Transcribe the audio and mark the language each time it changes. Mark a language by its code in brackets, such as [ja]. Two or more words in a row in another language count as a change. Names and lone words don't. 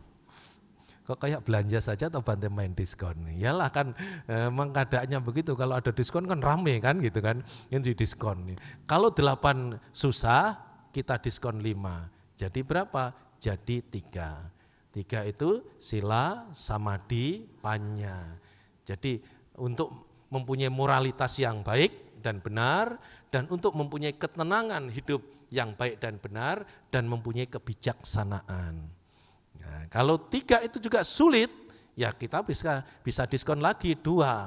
[id] Kok kayak belanja saja atau Bante main diskon? Iyalah kan emang keadaannya begitu, kalau ada diskon kan rame kan gitu kan, ini didiskon. Kalau 8 susah, kita diskon 5. Jadi berapa? Jadi 3. 3 itu [pi] sila, samadhi, panya. [id] Jadi untuk mempunyai moralitas yang baik dan benar, dan untuk mempunyai ketenangan hidup yang baik dan benar, dan mempunyai kebijaksanaan. Nah, kalau 3 itu juga sulit, ya kita bisa diskon lagi 2.